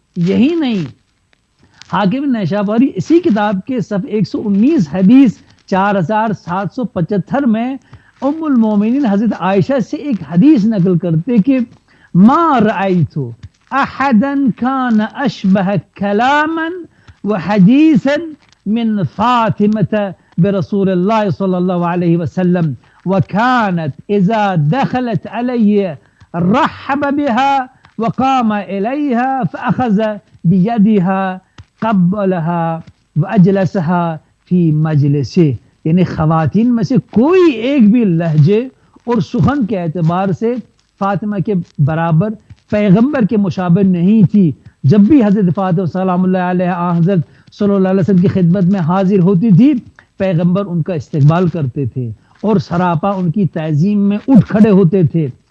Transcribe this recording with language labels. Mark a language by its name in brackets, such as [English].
[Urdu] یہی نہیں, حاکم نیشابوری اسی کتاب کے صفحہ 119 حدیث 4775 میں ام المومنین حضرت عائشہ سے ایک حدیث نقل کرتے کہ [Arabic] ما رأیت احدا کان اشبہ کلاما وحدیثا من فاطمة برسول اللہ صلی اللہ علیہ وسلم وكانت إذا دخلت علي رحب بها وقام إليها فأخذ بيدها قبلها وأجلسها في مجلسه. [Urdu] یعنی خواتین میں سے کوئی ایک بھی لہجے اور سخن کے اعتبار سے فاطمہ کے برابر پیغمبر کے مشابہ نہیں تھی. جب بھی حضرت فاطمہ سلام اللہ علیہ حضرت صلی اللہ علیہ وسلم کی خدمت میں حاضر ہوتی تھی، پیغمبر ان کا استقبال کرتے تھے اور سراپا ان کی تعظیم میں اٹھ کھڑے ہوتے تھے.